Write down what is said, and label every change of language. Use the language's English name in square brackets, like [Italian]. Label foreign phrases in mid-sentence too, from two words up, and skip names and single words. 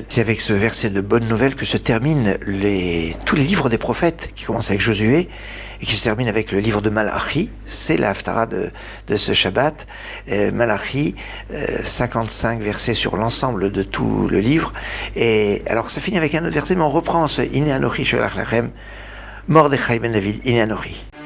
[French] C'est avec ce verset de bonnes nouvelles que se terminent tous les livres des prophètes, qui commencent avec Josué, et qui se termine avec le livre de Malachi. C'est la Haftara de ce Shabbat. Malachi, 55 versets sur l'ensemble de tout le livre. Et alors ça finit avec un autre verset, mais on reprend ce [Hebrew] הנה אנכי שולח לכם, [French] Mordechai ben David, [Hebrew] הנה אנכי.